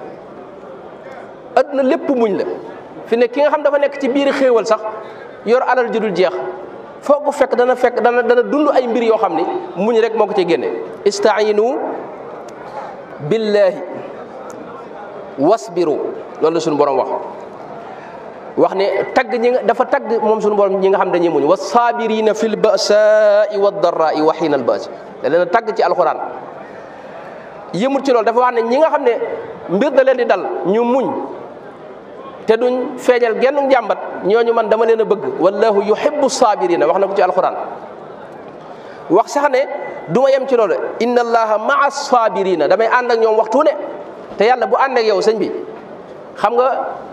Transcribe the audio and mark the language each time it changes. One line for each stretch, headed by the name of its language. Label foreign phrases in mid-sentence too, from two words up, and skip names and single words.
Wolof: adduna lépp muñ la fi ne ki nga xam dafa nekk ci biir xéewal sax yor alal ju dul jeex foo ko fekk dana dund ay mbir yoo xam ni muñ rek moo ko ci génne istainu
Arabic: بالله واصبروا
Wolof: loolu la suñu borom wax ne tagg dafa tagg moom suñu borom ñi nga xam dañuy muñ
Arabic: والصابرين في البأساء والضراء وحين البأس
Wolof: da leen a tagg ci alxuraan yëmul ci loolu dafa wax ne ñi nga xam ne mbir da leen di dal ñu muñ te duñ feeñal genn njàmbat ñooñu man dama leen a bëgg
Arabic: والله يحب الصابرين
Wolof: wax na ko ci alxuraan wax sax ne du ma yem ci loolu
Arabic: إن الله مع الصابرين
Wolof: damay ànd ak ñoom waxtu ne te yàlla bu ànd ak yow sëñ bi xam nga